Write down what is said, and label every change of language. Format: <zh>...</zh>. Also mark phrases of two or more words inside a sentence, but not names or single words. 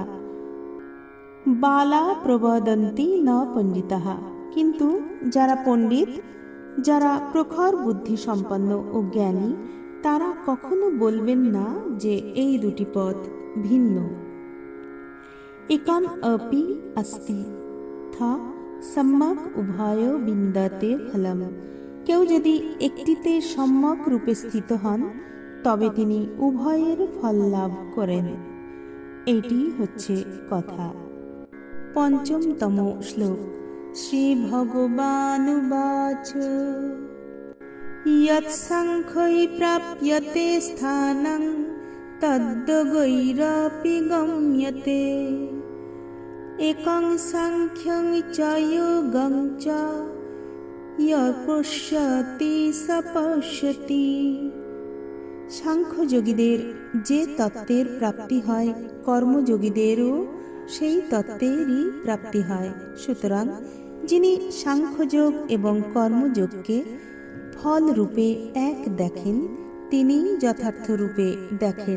<sa>বালা প্রবদন্তি ন পণ্ডিতাঃ,</sa> <bn>কিন্তু যারা পণ্ডিত, যারা প্রখর বুদ্ধি সম্পন্ন ও জ্ঞানী, তারা কখনো বলবেন না যে এই দুটি পথ ভিন্ন।</bn> <sa>একাম অপি अस्ति থা সম্যক উভয় বিন্দতে ফলম।</sa> <bn>কেউ যদি একটিতে সম্যক রূপে স্থিত হন, তবে তিনি উভয়ের ফল লাভ করেন। এটি হচ্ছে কথা। পঞ্চমতম শ্লোক।</bn> <sa>শ্রী ভগবানুবাচ यत् साङ्ख्यै प्राप्यते स्थानं तद्योगैरपि गम्यते एकं साङ्ख्यं च योगं च यः पश्यति स पश्यति।</sa> <bn>সাংখ্যযোগীদের যে তত্ত্বের প্রাপ্তি হয়, কর্মযোগীদেরও সেই তত্ত্বেরই প্রাপ্তি হয়। সুতরাং যিনি সাংখ্যযোগ এবং কর্মযোগকে ফল রূপে এক দেখেন, তিনি যথার্থ রূপে দেখেন।</bn>